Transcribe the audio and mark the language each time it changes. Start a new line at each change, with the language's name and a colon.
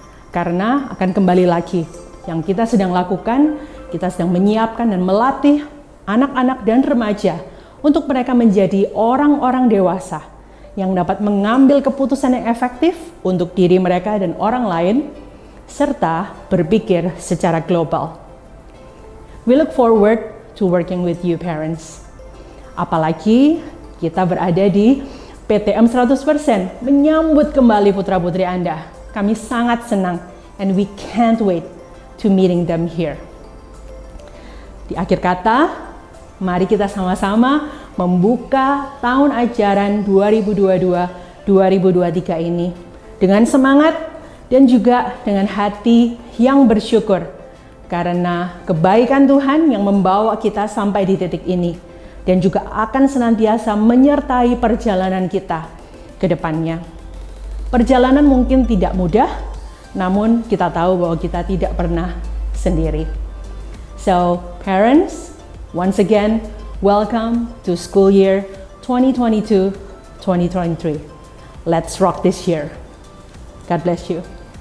Indonesian: Karena akan kembali lagi, yang kita sedang lakukan, kita sedang menyiapkan dan melatih anak-anak dan remaja untuk mereka menjadi orang-orang dewasa yang dapat mengambil keputusan yang efektif untuk diri mereka dan orang lain, serta berpikir secara global.
English: We look forward to working with you parents.
Indonesian: Apalagi kita berada di PTM 100% menyambut kembali putra-putri Anda. Kami sangat senang
English: and we can't wait to meeting them here.
Indonesian: Di akhir kata, mari kita sama-sama membuka tahun ajaran 2022-2023 ini dengan semangat dan juga dengan hati yang bersyukur karena kebaikan Tuhan yang membawa kita sampai di titik ini dan juga akan senantiasa menyertai perjalanan kita ke depannya. Perjalanan mungkin tidak mudah, namun kita tahu bahwa kita tidak pernah sendiri.
English: So, parents, once again, welcome to school year 2022-2023. Let's rock this year. God bless you.